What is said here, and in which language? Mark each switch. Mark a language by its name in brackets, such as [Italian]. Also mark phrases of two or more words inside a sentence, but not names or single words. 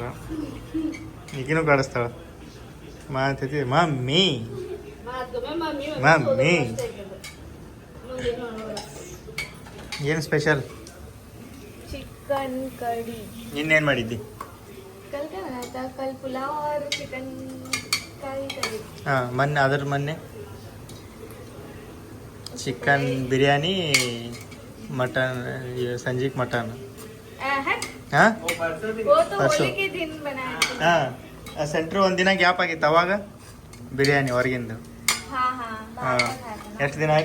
[Kannada] ಈಗಿನೂ ಕಾಡಿಸ್ತಾಳ. ಮಾತೈತಿ ಮಮ್ಮಿ ಮಮ್ಮಿ. ಏನು ಸ್ಪೆಷಲ್? ಚಿಕನ್ ಕಡಿ. ಇನ್ನೇನು ಮಾಡಿದ್ದಿ? [Hindi] कल पुलाव और चिकन करी. [Kannada] ಹಾಂ, ಮೊನ್ನೆ ಚಿಕನ್ ಬಿರಿಯಾನಿ, ಮಟನ್, ಸಂಜೀಕ್ ಮಟನ್. ಹಾಂ, ಹಾಂ, ಸೆಂಟ್ರ್ ಒಂದಿನ ಗ್ಯಾಪ್ ಆಗಿತ್ತು. ಅವಾಗ ಬಿರಿಯಾನಿ ಹೊರಗಿಂದು. ಹಾಂ, ಎಷ್ಟು ದಿನ ಆಯ್ತು?